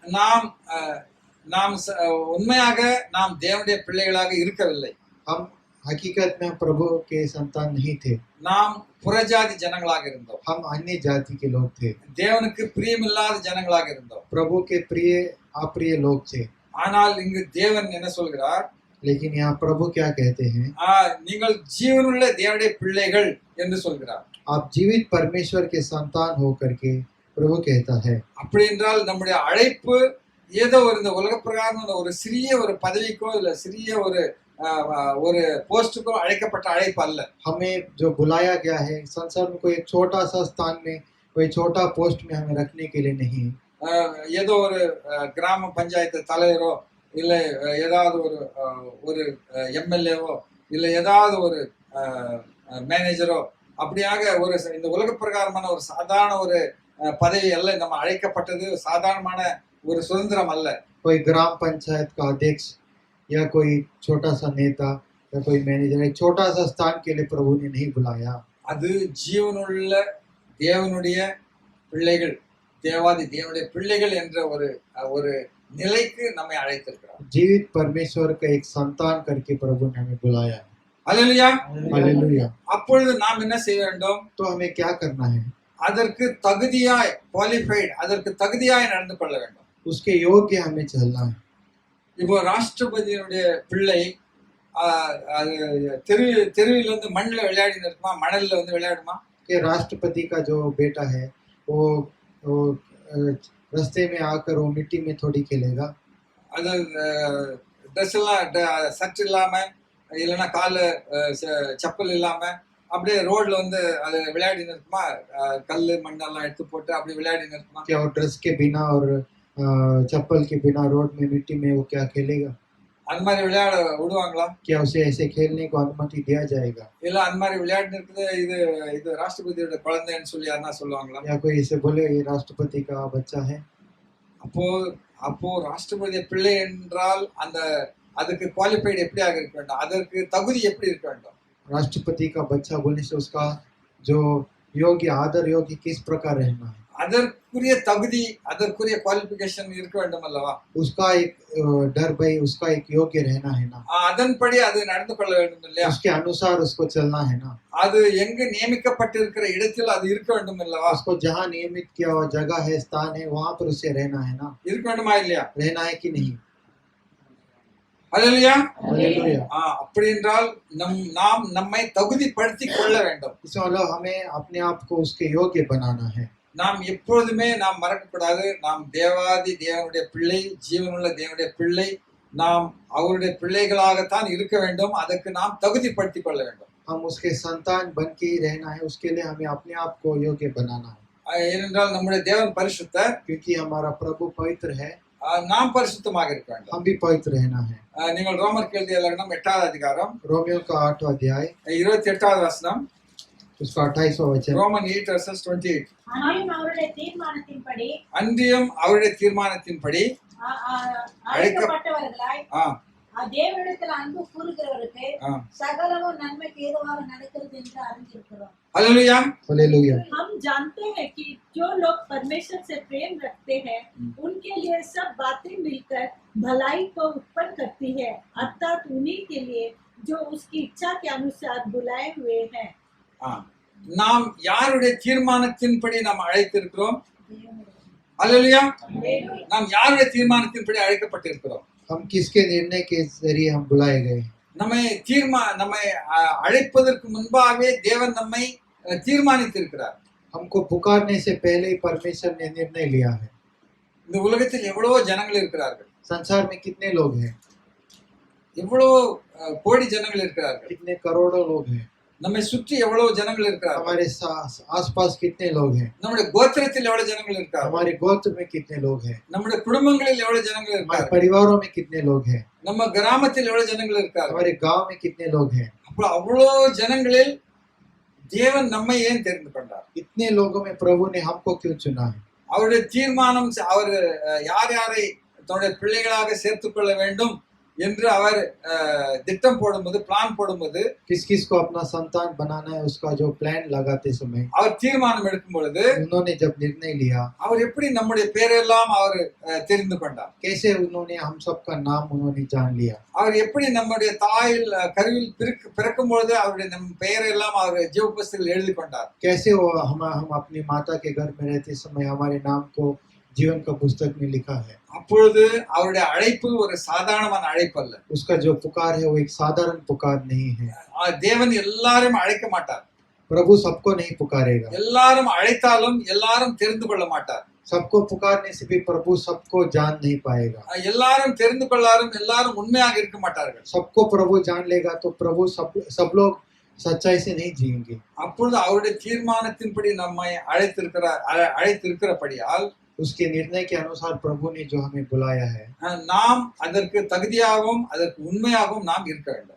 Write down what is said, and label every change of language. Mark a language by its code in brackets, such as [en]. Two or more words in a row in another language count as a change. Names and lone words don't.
[ta] நாம் உண்மையாக நாம் தேவனுடைய பிள்ளைகளாக இருக்கவில்லை. [hi] हम हकीकत में प्रभु के संतान नहीं थे। [ta] நாம் புறஜாதி ஜனங்களாக இருந்தோம். [hi] हम अन्य जाति के लोग थे। [ta] தேவனுக்கு பிரியமில்லாத ஜனங்களாக இருந்தோம். [hi] प्रभु के प्रिय अप्रिय लोग थे। [ta] ஆனால் இங்கு தேவன் என்ன சொல்கிறார்? [hi] लेकिन यहाँ प्रभु क्या कहते हैं? [ta] நீங்கள் ஜீவனுள்ள தேவனுடைய பிள்ளைகள் என்று சொல்கிறார். [hi] आप जीवित परमेश्वर के संतान हो करके प्रभु कहता है। [ta] அப்படி என்றால் நம்முடைய அழைப்பு ஏதோ இந்த உலக பிரகாரம் ஒரு சிறிய ஒரு பதவிக்கோ இல்ல சிறிய ஒரு போஸ்டுக்கோ அழைக்கப்பட்ட அழைப்பு அல்ல. [hi] हमें जो बुलाया गया है संसार में कोई एक छोटा सा स्थान में कोई छोटा पोस्ट में हमें रखने के लिए नहीं। [ta] ஏதோ ஒரு கிராம பஞ்சாயத்து தலைவரோ இல்ல ஏதாவது ஒரு எம்எல்ஏவோ இல்ல ஏதாவது ஒரு மேனேஜரோ அப்படியாக இந்த உலக பிரகாரமான ஒரு சாதாரண ஒரு பதவி அல்ல. நம்ம அழைக்கப்பட்டது சாதாரணமான ஒரு சுதந்திரம் அல்ல. [hi] कोई ग्राम पंचायत का अध्यक्ष या कोई छोटा सा नेता या कोई मैनेजर एक छोटा सा स्थान के लिए प्रभु ने नहीं बुलाया। [ta] அது ஜீவனுள்ள தேவனுடைய பிள்ளைகள், தேவாதி தேவனுடைய பிள்ளைகள் என்ற ஒரு நிலைக்கு நம்மை அழைத்திருக்கிறார். [hi] जीवित परमेश्वर का एक संतान करके प्रभु ने हमें बुलाया। [ta] அல்லேலூயா. [hi] हालेलुया। [ta] அப்பொழுது நாம் என்ன செய்ய வேண்டும்? [hi] तो हमें क्या करना है? [ta] அதற்கு தகுதியாய் குவாலிஃபைட், அதற்கு தகுதியாய் நடந்து கொள்ள வேண்டும். [hi] उसके योग्य हमें चलना है। [ta] இப்போ ராஷ்டிரபதியினுடைய பிள்ளை தெருவில் வந்து மண்ணில் விளையாடின்னு இருக்குமா, மணல்ல வந்து விளையாடுமா? [hi] कि राष्ट्रपति का जो बेटा है वो रास्ते में आकर वो मिट्टी में थोड़ी खेलेगा। [ta] அது ட்ரெஸ் எல்லாம் சர்ட் இல்லாம இல்லைன்னா காலு செப்பல் இல்லாம அப்படியே ரோட்ல வந்து அது விளையாடின்னு இருக்குமா? கல்லு மண்ணெல்லாம் எடுத்து போட்டு அப்படி விளையாடின்னு இருக்குமா? [hi] क्या वो ड्रेस के बिना और चप्पल के बिना रोड में मिट्टी में वो क्या खेलेगा? [ta] அந்த மாதிரி விளையாட விடுவாங்களா? [hi] क्या उसे ऐसे खेलने को अनुमति दिया जाएगा? [ta] இல்ல அந்த மாதிரி விளையாடின்னு இருக்குது இது ராஷ்டிரபதியோட குழந்தைன்னு சொல்லி யாருன்னா சொல்லுவாங்களா? [hi] या कोई ऐसे बोले ये राष्ट्रपति का बच्चा है? [ta] அப்போ ராஷ்டிரபதி பிள்ளை என்றால் அதுக்கு குவாலிஃபைடு எப்படியாக இருக்க வேண்டும்? அதற்கு தகுதி எப்படி இருக்க வேண்டும்? [hi] राष्ट्रपति का बच्चा बोलने से उसका जो योग्य आदर योग्य किस प्रकार रहना है? [ta] அதற்குரிய தகுதி, அதற்குரிய குவாலிஃபிகேஷன் இருக்க வேண்டும் அல்லவா? [hi] उसका एक डर भय, उसका एक योग्य रहना है ना। [ta] அதன்படி அது நடந்து கொள்ள வேண்டும் இல்லையா? [hi] उसके अनुसार उसको चलना है ना। [ta] அது எங்கு நியமிக்கப்பட்டிருக்கிற இடத்தில் அது இருக்க வேண்டும் அல்லவா? [hi] उसको जहाँ नियमित किया हुआ जगह है, स्थान है, वहाँ पर उसे रहना है ना। [ta] இருக்க வேண்டுமா இல்லையா? [hi] रहना है कि नहीं? [ta] அல்லேலூயா. [hi] हालेलुया। [ta] அப்படி என்றால் நாம் நம்மை தகுதிப்படுத்திக் கொள்ள வேண்டும். [hi] इसका मतलब हमें अपने आप को उसके योग्य बनाना है। [ta] நாம் எப்பொழுதுமே நாம் மறக்கக்கூடாது, நாம் தேவாதி தேவனுடைய பிள்ளை, ஜீவனுள்ள தேவனுடைய பிள்ளை. நாம் அவருடைய பிள்ளைகளாகத்தான் இருக்க வேண்டும். அதற்கு நாம் தகுதிப்படுத்திக் கொள்ள வேண்டும். [hi] हम उसके संतान बन के ही रहना है, उसके लिए हमें अपने आप को योग्य बनाना है। [ta] ஏனென்றால் நம்முடைய தேவன் பரிசுத்தர், [hi] क्योंकि हमारा प्रभु पवित्र है, [ta] நாம் பரிசுத்தமாக இருக்க வேண்டும். [hi] हम भी पवित्र रहना है। [ta] நீங்கள் ரோமருக்கு எழுதிய லக்னம் 8வது அதிகாரம் [hi] रोमियो का 8वां अध्याय [ta] 28வது வசனம், [hi] उसका 28वां वचन। [ta] ரோமன் 8:28. அன்றியும் அவருடைய தீர்மானத்தின்படி அன்றியும் அவருடைய தீர்மானத்தின்படி அழைக்கப்பட்டவர்களாய் தேவனிடத்தில் அன்பு கூறுகிறவருக்கு ஆ. சகலமும் நன்மைக்கு ஏதுவாக நடக்கிறது என்று அறிந்திருக்கிறோம். அல்லேலூயா. [hi] हालेलुया। हम जानते हैं कि जो लोग परमेश्वर से प्रेम रखते हैं उनके लिए सब बातें मिलकर भलाई को उत्पन्न करती है, अर्थात उन्हीं के लिए जो उसकी इच्छा के अनुसार बुलाए हुए हैं। [ta] ஆ. நாம் யாருடைய தீர்மானத்தின்படி நாம் அழைத்திருக்கிறோம்? அல்லேலூயா. நாம் யாருடைய தீர்மானத்தின்படி அழைக்கப்பட்டிருக்கிறோம்? [hi] हम किसके निर्णय के जरिए हम बुलाए गए? [ta] நம்மை அழைப்பதற்கு முன்பாகவே தேவன் நம்மை தீர்மானித்திருக்கிறார். [hi] हमको पुकारने से पहले ही परमेश्वर ने निर्णय लिया है। [ta] இந்த உலகத்தில் எவ்வளவோ ஜனங்கள் இருக்கிறார்கள், [hi] संसार में कितने लोग हैं? [ta] எவ்வளவோ கோடி ஜனங்கள் இருக்கிறார்கள், [hi] कितने करोड़ों लोग हैं? [ta] நம்மை சுற்றி எவ்வளவு ஜனங்கள் இருக்கிறார்கள், [hi] हमारे आसपास कितने लोग हैं? [ta] நம்முடைய கோத்திரத்தில் எவ்வளவு ஜனங்கள் இருக்கிறார்கள், [hi] हमारे गोत्र में कितने लोग हैं? [ta] நம்முடைய குடும்பங்களில் எவ்வளவு ஜனங்கள் [hi] हमारे [ta] இருக்கிறார்கள், [hi] परिवारों में कितने लोग हैं? [ta] நம்ம கிராமத்தில் எவ்வளவு ஜனங்கள் இருக்கிறார்கள். [hi] हमारे गांव में कितने लोग हैं? [ta] அப்போ அவ்வளோ ஜனங்களில் தேவன் நம்மை ஏன் தெரிந்து கொண்டார்? [hi] इतने लोगों में प्रभु ने हमको क्यों चुना है? [ta] அவருடைய தீர்மானம் அவர் யார் யாரை தன்னுடைய பிள்ளைகளாக சேர்த்துக் கொள்ள வேண்டும் என்று அவர் திட்டம் போடும்போது, பிளான் போடும்போது, [hi] किस किस को अपना संतान बनाना है उसका जो प्लान लगाते समय [ta] அவர் தீர்மானம் எடுக்கும் பொழுது [hi] उन्होंने जब निर्णय लिया, [ta] அவர் எப்படி நம்முடைய பேரெல்லாம் அவர் தெரிந்து கொண்டார்? [hi] कैसे उन्होंने हम सबका नाम उन्होंने जान लिया? [ta] அவர் எப்படி நம்முடைய தாயில் கருவில் பிறக்கும் பொழுது அவருடைய நம் பெயரெல்லாம் அவர் ஜீவ புஸ்தகத்தில் எழுதி கொண்டார்? [hi] कैसे वो हम अपनी माता के घर में रहते समय हमारे नाम को जीवन का पुस्तक में लिखा है। [ta] அப்பொழுது அவருடைய அழைப்பு ஒரு சாதாரணமான அழைப்பு அல்ல. [hi] उसका जो पुकार है वो एक साधारण पुकार नहीं है। [ta] தேவன் எல்லாரும் அழைக்க மாட்டார். [hi] प्रभु सबको नहीं पुकारेगा। [ta] எல்லாரும் அழைத்தாலும் எல்லாரும் தெரிந்து கொள்ள மாட்டார். [hi] सबको पुकारने से भी प्रभु सबको जान नहीं पाएगा। [ta] எல்லாரும் தெரிந்து கொள்ளாரும் எல்லாரும் உண்மையாக இருக்க மாட்டார்கள். [hi] सबको प्रभु जान लेगा तो प्रभु सब लोग सच्चाई से नहीं जिएंगे। [ta] அப்பொழுது அவருடைய தீர்மானத்தின்படி நம்மை அழைத்திருக்கிறபடியால் [hi] उसके निर्णय के अनुसार प्रभु ने जो हमें बुलाया है, [ta] நாம் அதற்கு தகுதியாகவும் அதற்கு உண்மையாகவும் நாம் இருக்க வேண்டும்.